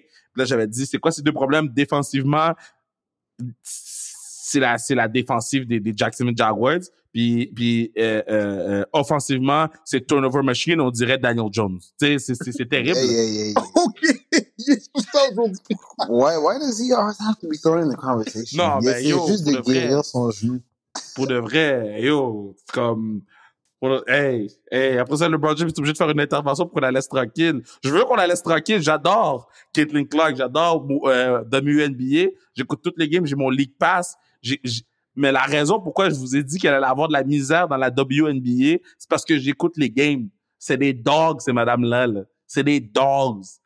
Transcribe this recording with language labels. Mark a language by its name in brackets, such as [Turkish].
[French] Puis là, j'avais dit, c'est quoi ces deux problèmes défensivement? C'est la défensive des Jacksonville Jaguars. Puis offensivement, c'est turnover machine, on dirait Daniel Jones. Tu sais, c'est terrible. Hey. OK. Il est tout ça aujourd'hui. [English] Why does he always have to be thrown in the conversation? [French] Non, ben yo, juste de guérir son genou. Pour de vrai, yo, c'est comme... Hey, après ça, LeBron James est obligé de faire une intervention pour qu'on la laisse tranquille. Je veux qu'on la laisse tranquille. J'adore Caitlin Clark, j'adore WNBA. J'écoute toutes les games, j'ai mon League Pass. Mais la raison pourquoi je vous ai dit qu'elle allait avoir de la misère dans la WNBA, c'est parce que j'écoute les games. C'est des dogs, ces madames-là. Là. C'est des dogs.